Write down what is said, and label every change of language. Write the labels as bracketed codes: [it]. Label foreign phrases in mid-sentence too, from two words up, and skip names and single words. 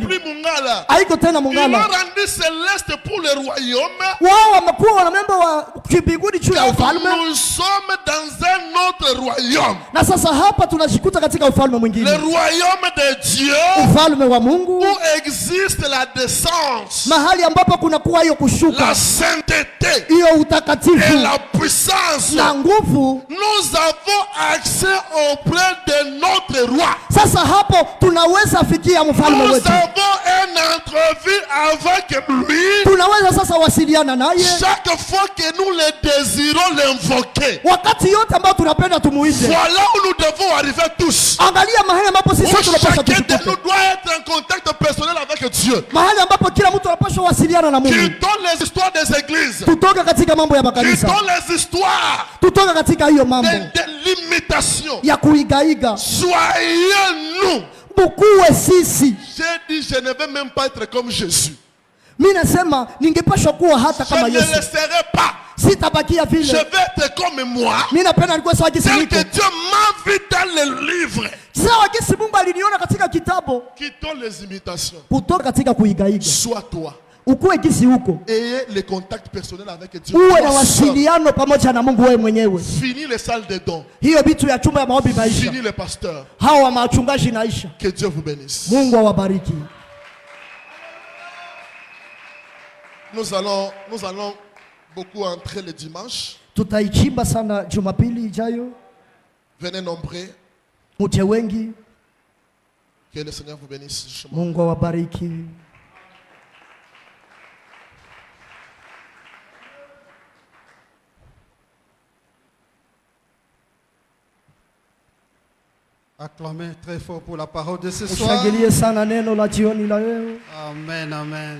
[fr] N'est plus Mungala. [sw] Haiko tena [fr] Ils [sw] Mungala. [fr] l'ont rendu céleste pour le royaume. [sw] Wao wamekuwa wanamemba wa kibinguni juu ya ufalme. [fr] Nous sommes dans un autre royaume. [sw] Na sasa hapa tunajikuta katika ufalme mwingine. [fr] Le royaume de Dieu. [sw] Ufalme wa Mungu. [fr] Où existe la décence. [sw] Mahali ambapo kuna kuwa hiyo kushuka. [fr] La sainteté. [sw] Hiyo utakatifu. [fr] Et la puissance. [sw] Na nguvu. [fr] Nous avons accès auprès de notre roi. [sw] Sasa hapo tunaweza fikia mfalme wetu. [fr] Nous avons une entrevue avec lui. [sw] Tunaweza sasa wasiliana naye. [fr] Chaque fois que nous le désirons l'invoquer. [sw] Wakati yote ambao tunapenda tumuite. [fr] Voilà où nous devons arriver tous. [sw] Angalia mahali ambapo sisi tunapaswa tushike. [fr] Chacun de nous doit être en contact personnel avec Dieu. [sw] Mahali ambapo kila mtu anapaswa wasiliana na Mungu. [fr] Quittons les histoires des églises. [sw] Tutoke katika mambo ya makanisa. [fr] Quittons les histoires. [sw] Tutoke katika hiyo mambo. [fr] De l'imitation. [sw] Ya kuigaiga. [fr] Soyez-nous. [sw] Bukuwe sisi. [fr] J'ai dit je ne vais même pas être comme Jésus. [sw] Mimi nasema ningepaswa kuwa hata kama Yesu. [fr] Je ne le serai pas. [sw] Sitabakia vile. [fr] Je vais être comme moi. [sw] Mimi napenda nikuwe sawa jinsi niko. [fr] Tel que Dieu m'a vu dans le livre. [sw] Sawa jinsi Mungu aliniona katika kitabu. [fr] Quittons les imitations. [sw] Kutoka katika kuigaiga. [fr] Sois toi. [sw] Ukuwe jinsi huko. [fr] Ayez le contact personnel avec Dieu. [sw] Uwe na wasiliano pamoja na Mungu wewe mwenyewe. [fr] Fini les salles de dons. [sw] Hiyo vitu ya chumba ya maombi maisha. [fr] Fini les pasteurs. [sw] Hao wa machungaji naisha. [fr] Que Dieu vous bénisse. [sw] Mungu awabariki. [fr] Nous allons beaucoup entrer le dimanche. [sw] Tutaichimba sana Jumapili ijayo. [fr] Venez nombreux. [sw] Muje wengi. [fr] Que le Seigneur vous bénisse. [sw] Mungu awabariki. [fr] Acclamez très fort pour la parole de ce soir. Amen, amen.